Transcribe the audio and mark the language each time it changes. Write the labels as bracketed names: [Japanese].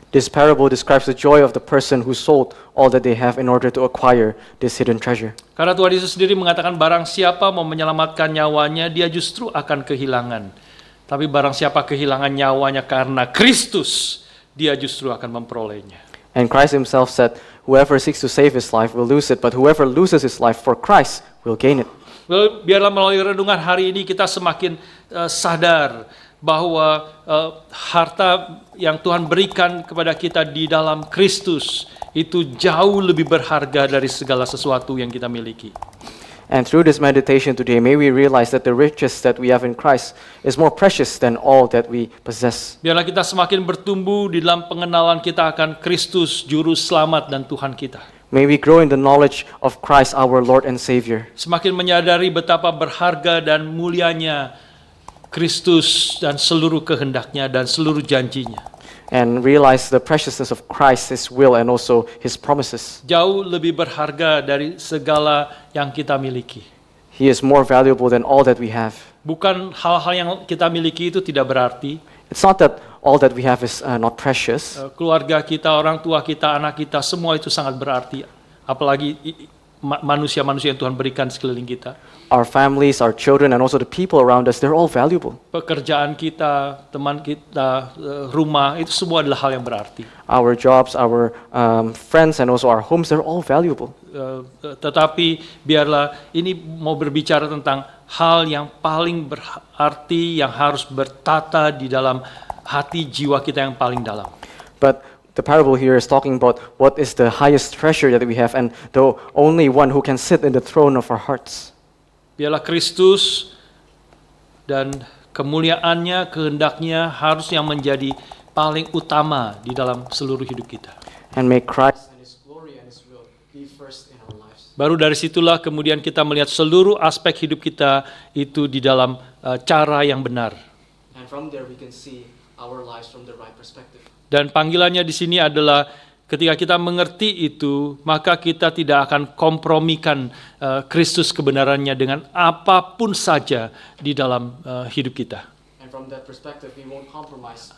[English] This parable describes the joy of the person who sold all that they have in order to acquire this hidden treasure. [Indonesian] Karena Tuhan Yesus sendiri mengatakan barang siapa mau menyelamatkan nyawanya, dia justru akan kehilangan. Tapi barang siapa kehilangan nyawanya karena Kristus, dia justru akan memperolehnya. [English] And Christ himself said, whoever seeks to save his life will lose it, but whoever loses his life for Christ will gain it. [Indonesian] Biarlah melalui renungan hari ini kita semakin sadar bahwa harta yang Tuhan berikan kepada kita di dalam Kristus itu jauh lebih berharga dari segala sesuatu yang kita miliki. [English] And through this meditation today, may we realize that the riches that we have in Christ is more precious than all that we possess. [Indonesian] Biarlah kita semakin bertumbuh di dalam pengenalan kita akan Kristus, Juru Selamat dan Tuhan kita. [English] May we grow in the knowledge of Christ, our Lord and Savior. [Indonesian] Semakin menyadari betapa berharga dan mulianya Kristus dan seluruh kehendaknya dan seluruh janjinya. [English] And realize the preciousness of Christ, His will, and also His promises. [Indonesian] Jauh lebih berharga dari segala yang kita miliki. [English] He is more valuable than all that we have. [Indonesian] Bukan hal-hal yang kita miliki itu tidak berarti. [English] It's not that all that we have is not precious. [Indonesian] Keluarga kita, orang tua kita, anak kita, semua itu sangat berarti. Apalagi manusia-manusia yang Tuhan berikan sekeliling kita. [English] Our families, our children, and also the people around us, they're all valuable. [Indonesian] Pekerjaan kita, teman kita, rumah, itu semua adalah hal yang berarti. [English] Our jobs, our friends, and also our homes, they're all valuable. [Indonesian] Tetapi biarlah ini mau berbicara tentang hal yang paling berarti, yang harus bertata di dalam hati jiwa kita yang paling dalam. [English] But the parable here is talking about what is the highest treasure that we have, and the only one who can sit in the throne of our hearts. [Indonesian] Biarlah Kristus dan kemuliaannya, kehendaknya harus yang menjadi paling utama di dalam seluruh hidup kita. [English] And may Christ and His glory and His will be first in our lives. [Indonesian] Baru dari situlah kemudian kita melihat seluruh aspek hidup kita itu di dalam cara yang benar. [English] And from there we can see our lives from the right perspective. [Indonesian] Dan panggilannya di sini adalah ketika kita mengerti itu, maka kita tidak akan kompromikan Kristus kebenarannya dengan apapun saja di dalam hidup kita. [English] And from that perspective we won't compromise